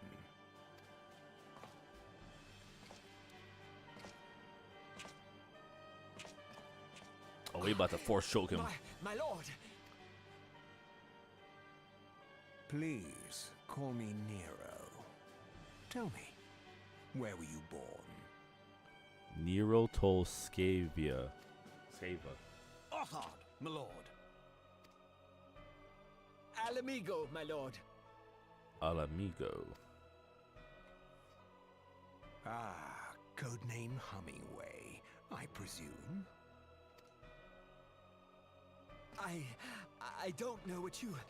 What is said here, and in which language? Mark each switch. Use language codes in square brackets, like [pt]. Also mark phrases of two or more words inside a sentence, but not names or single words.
[en] Oh, we about to force choke him. My lord! Please, call me Nero. Tell me, where were you born? Nero Tolskavia. Skava. Othard, my lord. Alamigo, my lord. Alamigo. Ah, codename Hummingway, I presume? I don't know what you...